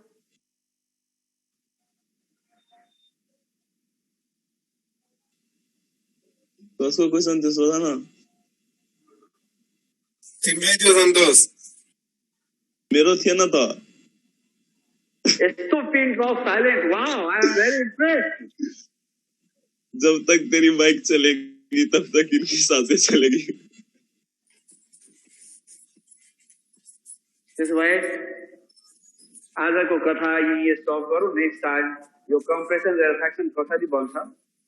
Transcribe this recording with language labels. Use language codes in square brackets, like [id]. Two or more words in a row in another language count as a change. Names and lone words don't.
[ne] कसको क्वेसन थियो सोधा न। तिमीलाई थियो सन्तोष, मेरो थिएन त। [en] यस्तो pin drop silent, wow, I am very impressed. [hi] जब तक तेरी बाइक चलेगी तब तक इनकी सांसें चलेगी। [ne] त्यसो भए आजको कथा यही स्टप गरौँ। [en] next time [ne] यो [en] compression rarefaction [ne] कसरी बन्छ